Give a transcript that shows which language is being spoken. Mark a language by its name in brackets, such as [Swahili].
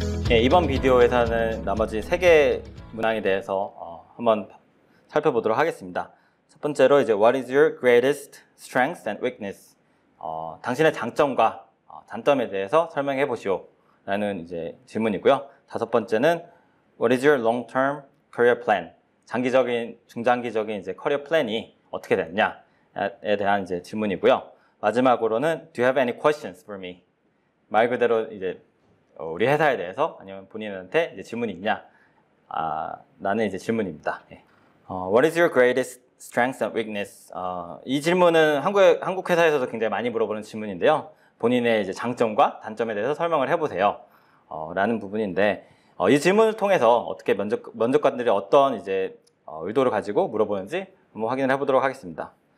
[Korean] 예, 이번 비디오에서는 나머지 3개 문항에 대해서 한번 살펴보도록 하겠습니다. 첫 번째로 이제 [English] What is your greatest strength and weakness? [Korean] 당신의 장점과 단점에 대해서 설명해 보시오 라는 이제 질문이고요. 다섯 번째는 [English] What is your long-term career plan? [Korean] 장기적인, 중장기적인 이제 커리어 플랜이 어떻게 됐냐에 대한 이제 질문이고요. 마지막으로는 [English] Do you have any questions for me? [Korean] 말 그대로 이제 우리 회사에 대해서 아니면 본인한테 이제 질문이 있냐? 라는 이제 질문입니다. 예. [English] What is your greatest strength and weakness? [Korean] 이 질문은 한국 회사에서도 굉장히 많이 물어보는 질문인데요. 본인의 이제 장점과 단점에 대해서 설명을 해보세요. 라는 부분인데, 이 질문을 통해서 어떻게 면접관들이 어떤 이제 의도를 가지고 물어보는지 한번 확인을 해보도록 하겠습니다.